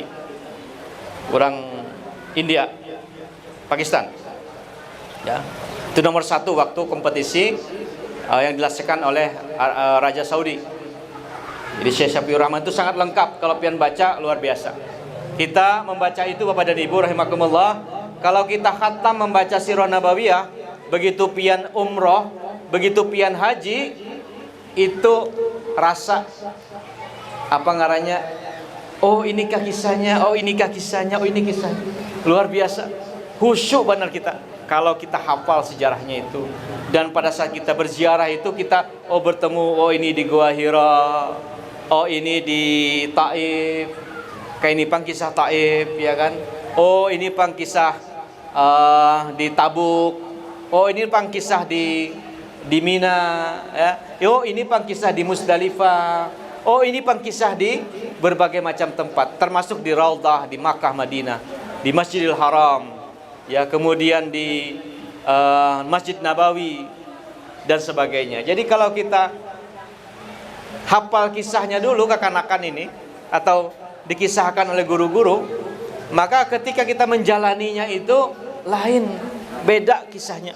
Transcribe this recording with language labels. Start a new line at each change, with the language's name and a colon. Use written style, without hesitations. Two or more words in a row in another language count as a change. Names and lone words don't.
Indonesian: Orang India, Pakistan, ya. Itu nomor 1 waktu kompetisi yang dilaksanakan oleh Raja Saudi. Jadi Syekh Syafiur Rahman itu sangat lengkap, kalau pian baca luar biasa. Kita membaca itu Bapak dan Ibu rahimakumullah. Kalau kita khatam membaca Sirah Nabawiyah, begitu pian umroh, begitu pian haji, itu rasa apa ngarannya, oh inikah kisahnya, oh inikah kisahnya, oh ini kisahnya, luar biasa. Khusyuk benar kita kalau kita hafal sejarahnya itu. Dan pada saat kita berziarah itu kita bertemu, oh ini di Gua Hira, oh ini di Taif, kayak ini pang kisah Taif, ya kan? Oh ini pang kisah di Tabuk, oh ini pang kisah di Mina, ya. Oh ini pang kisah di Musdalifah, oh ini pang kisah di berbagai macam tempat, termasuk di Raudhah, di Makkah, Madinah, di Masjidil Haram, ya, kemudian di Masjid Nabawi dan sebagainya. Jadi kalau kita hafal kisahnya dulu kekanakan ini, atau dikisahkan oleh guru-guru, maka ketika kita menjalaninya itu lain, beda kisahnya.